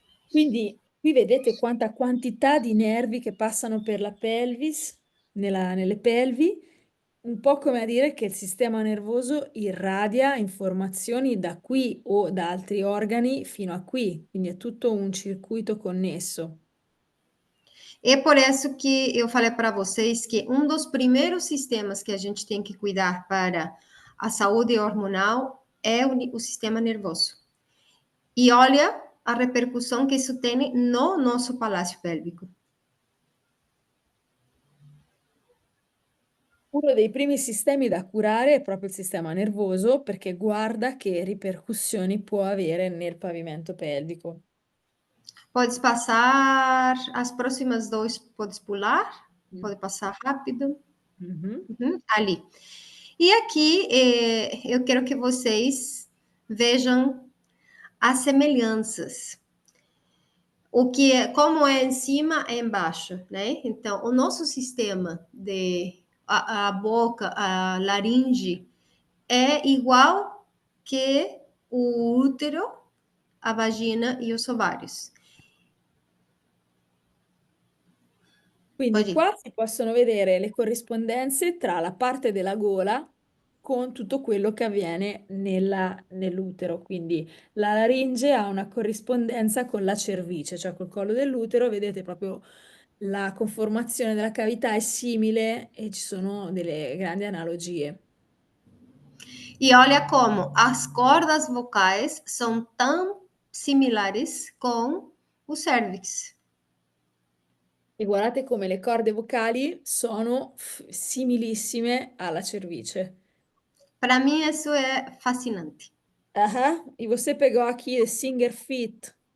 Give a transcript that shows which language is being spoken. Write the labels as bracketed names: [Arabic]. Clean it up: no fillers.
[Italian] Quindi qui vedete quanta quantità di nervi che passano per la pelvis, nelle pelvi, un po' come a dire che il sistema nervoso irradia informazioni da qui o da altri organi fino a qui, quindi è tutto un circuito connesso. [Portuguese] É por isso que eu falei para vocês que um dos primeiros sistemas que a gente tem que cuidar para a saúde hormonal é o sistema nervoso. E olha a repercussão que isso tem no nosso palácio pélvico. Uno dei primi sistemi da curare è proprio il sistema nervoso perché guarda che ripercussioni può avere nel pavimento pelvico. Pode passar as próximas dois, pode pular, pode passar rápido. Mhm. Ali. E aqui eu quero que vocês vejam as semelhanças. O que é, como é em cima, é embaixo, né? Então, o nosso sistema de a boca, a laringe, é igual que o útero, a vagina e os ovários. [Italian] Quindi [Portuguese] Pode ir. [Italian] qua si possono vedere le corrispondenze tra la parte della gola con tutto quello che avviene nell'utero. Quindi la laringe ha una corrispondenza con la cervice, cioè col collo dell'utero, vedete proprio la conformazione della cavità è simile e ci sono delle grandi analogie. [Portuguese] E olha como as cordas vocais são tão similares com o cérvix. [Italian] E guardate come le corde vocali sono similissime alla cervice. [Portuguese] Para mim, isso é fascinante. Ah, e você pegou aqui il Singer Fit.